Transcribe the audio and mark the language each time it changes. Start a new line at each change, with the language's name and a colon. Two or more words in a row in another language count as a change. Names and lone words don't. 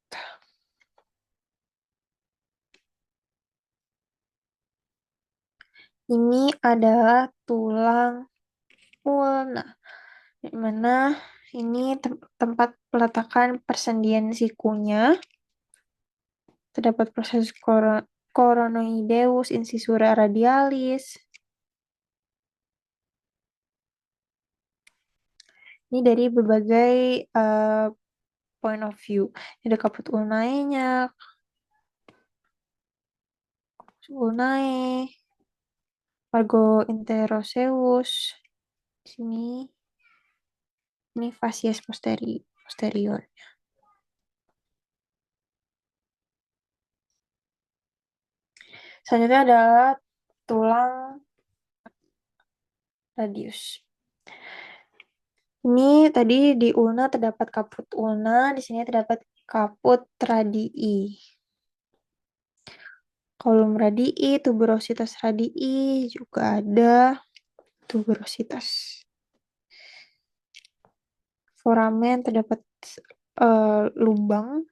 Indonesian: Ini adalah tulang ulna, di mana ini tempat peletakan persendian sikunya. Terdapat proses coronoideus,
Latin: incisura radialis.
Indonesian: Ini dari berbagai
English: point of view.
Indonesian: Ini ada kaput ulnae-nya, ulnae,
Latin: Margo interoseus.
Indonesian: Di sini ini
Latin: facies posterior.
Indonesian: Selanjutnya adalah tulang radius. Ini tadi di ulna terdapat kaput ulna, di sini terdapat
Latin: kaput radii. Kolum radii, tuberositas radii
Indonesian: juga ada tuberositas. Foramen terdapat lubang.